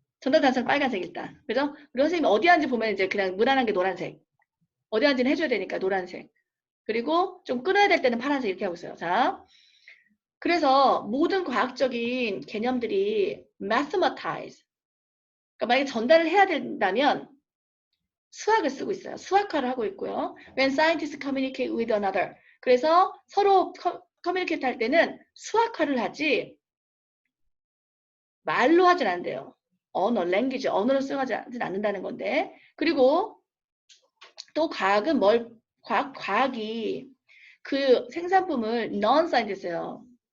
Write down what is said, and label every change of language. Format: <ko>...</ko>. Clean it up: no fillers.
<ko>정답 단서는 빨간색 일단. 그죠? 우리 선생님이 어디 하는지 보면 이제 그냥 무난한 게 노란색. 어디 하는지는 해줘야 되니까 노란색. 그리고 좀 끊어야 될 때는 파란색 이렇게 하고 있어요. 자, 그래서 모든 과학적인 개념들이 mathematize. 그러니까 만약에 전달을 해야 된다면 수학을 쓰고 있어요. 수학화를 하고 있고요.</ko> <en>When scientists communicate with another.</en> <ko>그래서 서로 커뮤니케이트 할 때는 수학화를 하지 말로 하진 않는데요. 언어, 랭귀지, 언어를 사용하지 않는다는 건데. 그리고 또 과학은 과학이 그 생산품을 non-scientist예요.</ko>